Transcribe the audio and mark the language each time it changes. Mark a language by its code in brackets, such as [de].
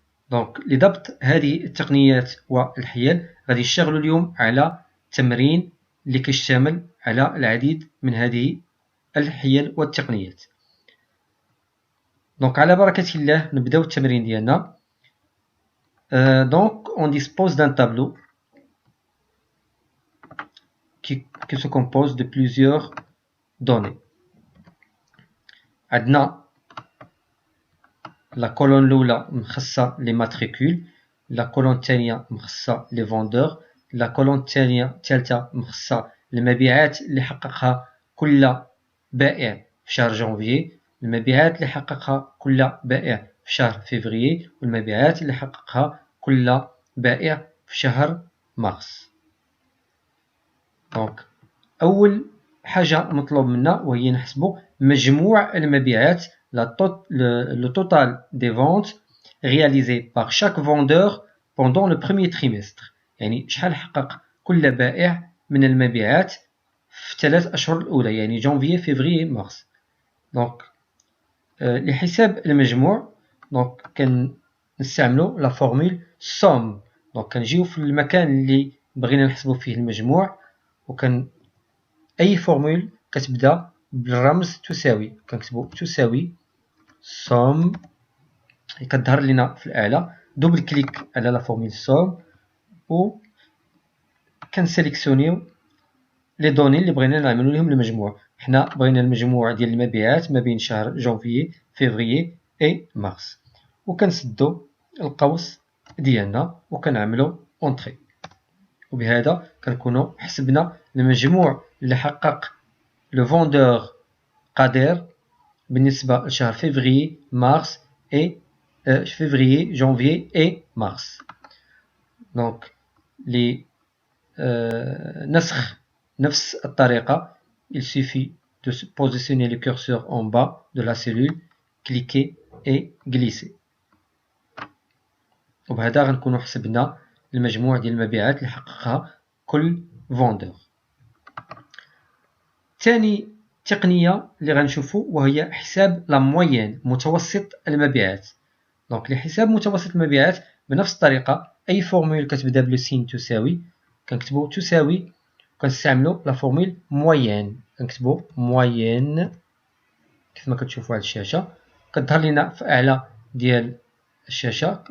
[ar] دونك لضبط هذه التقنيات والحيل غادي نشتغلوا اليوم على تمرين اللي كيشتمل على العديد من هذه الحيل والتقنيات. دونك على بركة الله نبداو التمرين ديالنا. [fr] Donc, on dispose d'un tableau qui se compose de plusieurs données. [ar] عندنا la colonne الأولى مخصصة les matricules، la colonne الثانية مخصصة les vendeurs، la colonne الثالثة مخصصة المبيعات اللي حققها كل بائع في شهر جانفي، المبيعات اللي حققها كل بائع في شهر فيفري، والمبيعات اللي حققها كل بائع في شهر مارس. دونك أول حاجة مطلوب منا وهي نحسبو مجموع المبيعات، [fr] le total des ventes réalisées par chaque vendeur pendant le premier trimestre. [ar] يعني شحال حقق كل بائع من المبيعات في 3 أشهر الأولى، يعني جانفي فيفري مارس. دونك لحساب المجموع دونك كنستعملو لا فورمول سوم. دونك كنجيو في المكان اللي بغينا نحسبو فيه المجموع، أي فورمول كتبدا بالرمز تساوي، كنكتبو تساوي سوم، كتظهر لنا في الأعلى. دوبل كليك على لا فورمول سوم و كنسيليكسيونيو لي دوني اللي بغينا نعملو لهم المجموع. حنا بغينا المجموع ديال المبيعات ما بين شهر جانفي فيفري اي مارس، وكنسدو القوس ديالنا وكنعملو اونطري، وبهذا كنكونو حسبنا المجموع اللي حقق لو فوندور قادر بالنسبة لشهر فيفري مارس اي فيفري جانفي اي مارس. دونك نسخ نفس الطريقة، [fr] il suffit de positionner le curseur en bas de la cellule, cliquer et glisser. [ar] وبهذا غنكونو حسبنا المجموع ديال المبيعات اللي حققها كل فوندور. ثاني تقنية اللي غنشوفو وهي حساب لا موين، متوسط المبيعات. دونك لحساب متوسط المبيعات بنفس الطريقة، أي فورمول كتبدا بلو سين تساوي كنكتبو تساوي، كنستعملو لا فورمول موين، كنكتبو موين كيف ما كتشوفو على الشاشة، كتظهر لنا في أعلى ديال الشاشة.